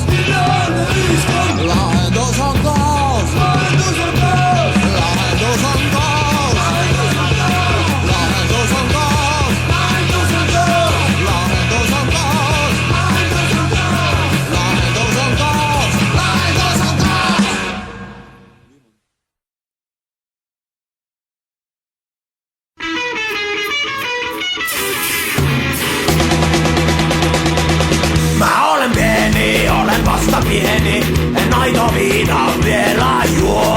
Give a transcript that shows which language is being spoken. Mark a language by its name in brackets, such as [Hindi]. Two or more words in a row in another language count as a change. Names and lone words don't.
[Estonian] Ideaalne ühiskond, lahendus on kaos. Lahendus on kaos, lahendus on kaos. Lahendus on kaos, lahendus on kaos. Lahendus on kaos, lahendus on kaos. Lahendus on kaos, lahendus on kaos. Lahendus on kaos. [Finnish] Mä olen pieni, olen vasta pieni. En aito viina vielä juo.